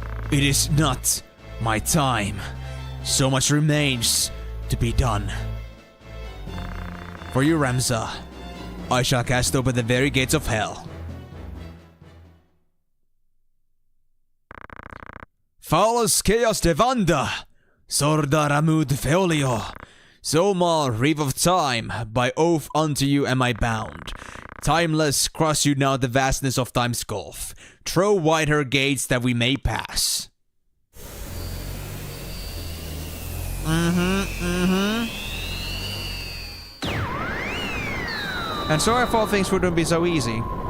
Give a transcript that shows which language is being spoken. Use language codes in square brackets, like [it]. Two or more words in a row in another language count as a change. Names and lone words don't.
[en] It is not my time. So much remains to be done. For you, Ramza, I shall cast open the very gates of hell. Falus chaos devanda, sorda ramud feolio. Zomal, reeve of time, by oath unto you am I bound. Timeless, cross you now the vastness of time's gulf. Throw wide her gates that we may pass. And so I thought things wouldn't be so easy.